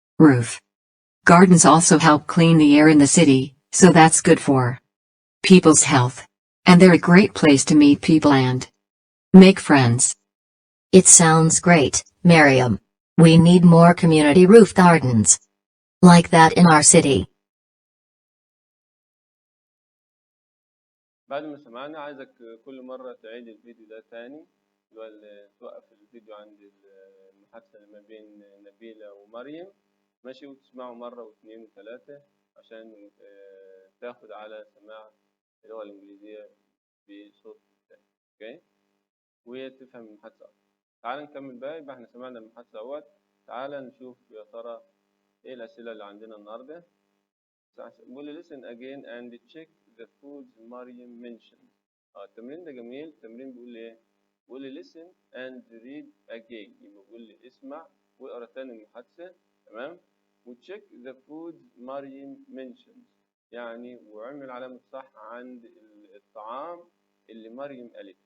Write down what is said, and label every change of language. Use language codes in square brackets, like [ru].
[en] Roof gardens also help clean the air in the city, so that's good for people's health. And they're a great place to meet people and make friends. It sounds great, Miriam. We need more community roof gardens like that in our city. [ar] بعد ما سمعنا عايزك كل مرة تعيد الفيديو ده تاني، توقف الفيديو عند المحادثة ما بين نبيلة ومريم، ماشي، وتسمعه مرة واثنين وثلاثة عشان تاخد على سماع اللغة الإنجليزية بصوت تاني، اوكي؟ وتفهم المحادثة أكتر. تعال نكمل بقى. يبقى احنا سمعنا المحادثة أول. تعال نشوف يا ترى ايه الأسئلة اللي عندنا النهاردة. بيقول لي [en] listen again and check the foods Mariam mentioned. [ar] التمرين ده جميل. التمرين بيقول لي ايه؟ بيقول لي [en] listen and read again. [ar] يبقى بيقول لي اسمع واقرا تاني المحادثة، تمام؟ و [en] check the foods Mariam mentioned، [ar] يعني وعمل علامة صح عند الطعام اللي مريم قالت.